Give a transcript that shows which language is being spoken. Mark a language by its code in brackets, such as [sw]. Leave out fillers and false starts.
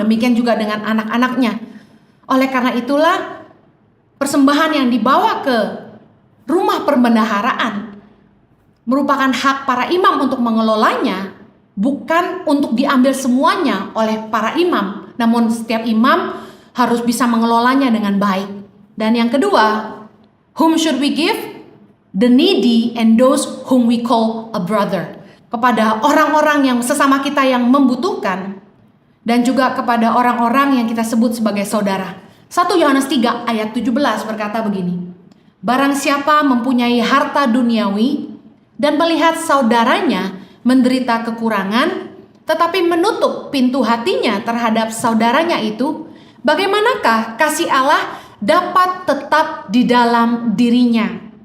[id] Demikian juga dengan anak-anaknya. Oleh karena itulah persembahan yang dibawa ke rumah perbendaharaan merupakan hak para imam untuk mengelolanya, bukan untuk diambil semuanya oleh para imam. Namun setiap imam harus bisa mengelolanya dengan baik. Dan yang kedua, [en] whom should we give? The needy and those whom we call a brother. [id] Kepada orang-orang yang sesama kita yang membutuhkan, dan juga kepada orang-orang yang kita sebut sebagai saudara. 1 Yohanes 3 ayat 17 berkata begini, barang siapa mempunyai harta duniawi dan melihat saudaranya menderita kekurangan, tetapi menutup pintu hatinya terhadap saudaranya itu, bagaimanakah kasih Allah dapat tetap di dalam dirinya?